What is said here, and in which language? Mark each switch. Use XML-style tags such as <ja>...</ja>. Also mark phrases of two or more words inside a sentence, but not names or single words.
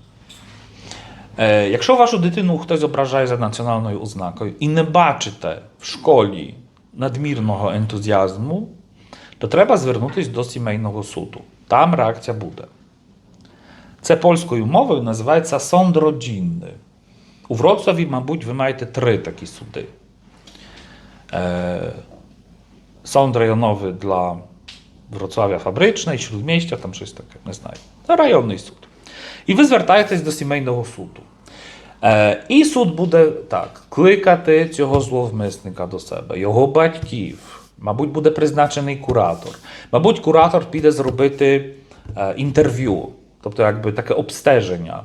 <uk>Якщо вашу дитину хтось ображає за національною ознакою і не бачите в школі надмірного ентузіазму, то треба звернутися до сімейного суду. Там реакція буде. Це польською мовою називається</uk> <pl>sąd rodzinny.</pl> <uk>У Вроцлаві, мабуть, ви маєте 3 такі суди.</uk> <pl>Sąd rejonowy dla Wrocławia Fabrycznej, Śródmieścia,</pl> <uk>tam щось таке, не знаю. Це районний суд. І ви звертаєтесь до сімейного суду. І суд буде так, кликати цього зловмисника до себе, його батьків, мабуть, буде призначений куратор. Мабуть, куратор піде зробити інтерв'ю, тобто якби таке обстеження.</uk>